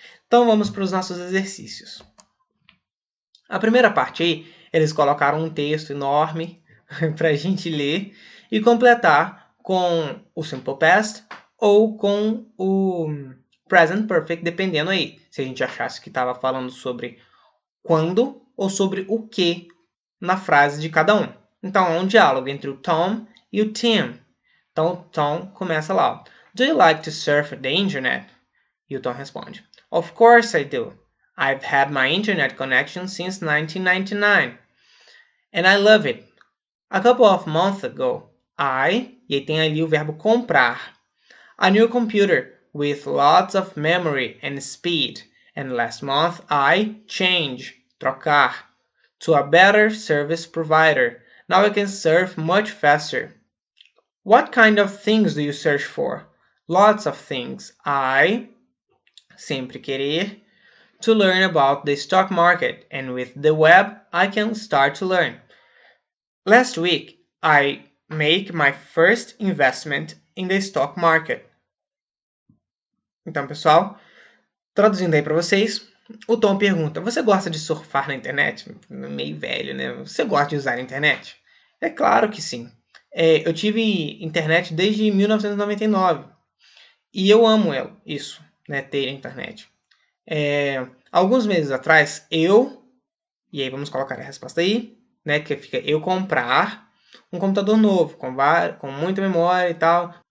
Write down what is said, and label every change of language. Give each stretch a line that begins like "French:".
Portuguese: Então vamos para os nossos exercícios. A primeira parte aí, eles colocaram um texto enorme para a gente ler e completar com o Simple Past ou com o Present Perfect, dependendo aí. Se a gente achasse que estava falando sobre quando ou sobre o que na frase de cada um. Então, é um diálogo entre o Tom e o Tim. Então, o Tom começa lá.
English: Do you like to surf the internet?
Portuguese: E o Tom responde.
English: Of course I do. I've had my internet connection since 1999. And I love it. A couple of months ago,
Portuguese: e aí tem ali o verbo comprar.
English: A new computer with lots of memory and speed. And last month I changed,
Portuguese: trocar,
English: to a better service provider. Now I can surf much faster. What kind of things do you search for? Lots of things.
Portuguese: Sempre querer,
English: to learn about the stock market, and with the web I can start to learn. Last week, I made my first investment in the stock market.
Portuguese: Então, pessoal, traduzindo aí para vocês, o Tom pergunta: você gosta de surfar na internet? Meio velho, né? Você gosta de usar a internet? É claro que sim. Eu tive internet desde 1999. E eu amo isso, né, ter internet. Alguns meses atrás, e aí vamos colocar a resposta aí, né, que fica eu comprar um computador novo, com muita memória e tal.